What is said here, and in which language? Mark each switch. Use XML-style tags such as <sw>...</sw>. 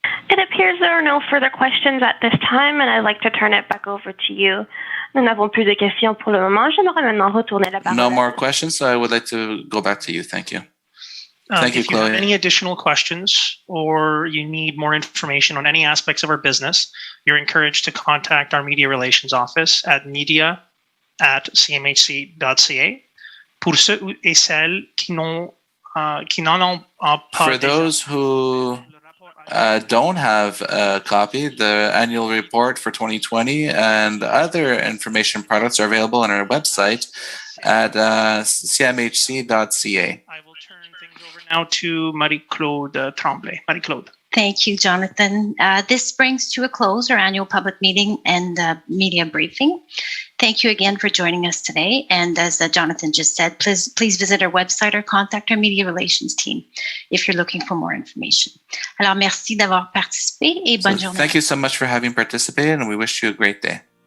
<en>It appears there are no further questions at this time, and I'd like to turn it back over to you.</en> <fr>Nous n'avons plus de questions pour le moment. J'aimerais maintenant retourner la parole.</fr> <en>No more questions, so I would like to go back to you. Thank you. Thank you, if Chloe. you have any additional questions or you need more information on any aspects of our business, you're encouraged to contact our media relations office at media@cmhc.ca.</en> <fr>Pour ceux et celles qui n'en ont pas</fr> <en>For those who don't have a copy, the annual report for 2020 and other information products are available on our website at cmhc.ca. I will turn things over now to Marie-Claude Tremblay. Marie-Claude. Thank you, Jonathan. This brings to a close our annual public meeting and media briefing. Thank you again for joining us today. And as Jonathan just said, please visit our website or contact our media relations team if you're looking for more information.</en> <fr>Alors, merci d'avoir participé et bonne journée.</fr> <en>Thank you so much for having participated, and we wish you a great day.</en>